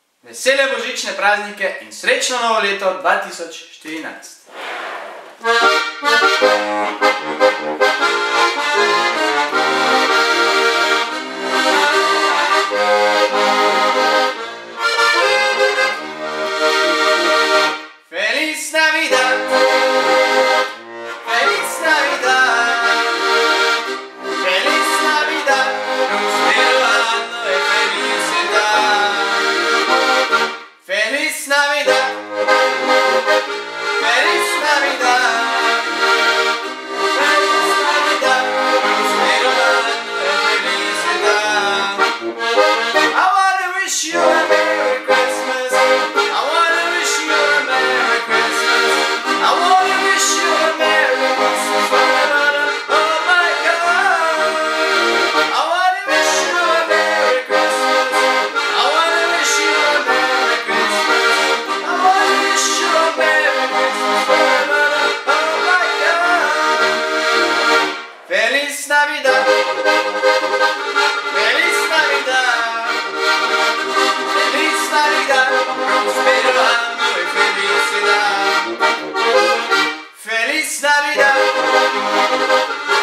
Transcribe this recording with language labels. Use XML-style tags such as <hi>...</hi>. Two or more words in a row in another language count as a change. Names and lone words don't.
<sl>Vesele božične praznike in srečno novo leto 2014.</sl> <es>Feliz Navidad, Feliz Navidad, Feliz Navidad, prospero anno e felicidad. Feliz Navidad, Feliz Navidad, Feliz Navidad, prospero anno e felicidad.</es> <en>I wanna wish you a Merry Christmas. I wanna wish you a Merry Christmas. I wanna wish you a Merry Christmas. Oh my God. I wanna wish you a Merry Christmas. I wanna wish you a Merry Christmas. I wanna wish you a Merry Christmas. Oh my God.</en> <es>Feliz Navidad. Feliz Navidad. Feliz Navidad. Prospero anno e felicidad. Feliz Navidad.</es>